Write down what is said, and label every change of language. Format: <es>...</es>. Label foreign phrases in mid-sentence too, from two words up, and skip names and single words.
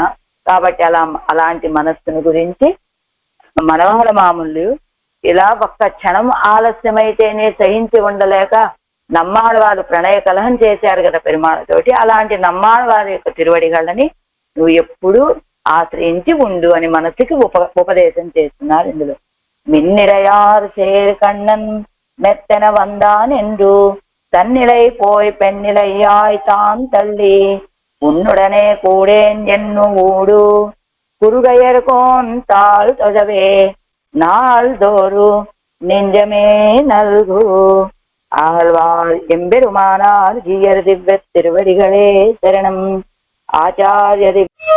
<te>కాబట్టి అలాంటి మనస్సును గురించి మనవహల మామూలు ఇలా ఒక్క క్షణం ఆలస్యమైతేనే సహించి ఉండలేక నమ్మాళ్ళవారు ప్రణయ కలహం చేశారు కదా పెరుమాళతోటి. అలాంటి నమ్మాళ్ళవారి యొక్క తిరువడిగళ్ళని నువ్వు ఎప్పుడూ ఆశ్రయించి ఉండు అని మనసుకి ఉపదేశం చేస్తున్నారు ఇందులో.</te> <ta>மின்னிடையார் சேர் கண்ணன் மெத்தன வந்தான் என்று தன்னிலை போய் பெண்ணிலையாய் தான் தள்ளி உன்னுடனே கூடேன் என்னு ஊடு குறுகையர்கோன் தாள் தொழவே நாள்தோறு நெஞ்சமே நல்கு ஆழ்வார் எம்பெருமானார் ஜீயர் திவ்ய திருவடிகளே சரணம்.</ta>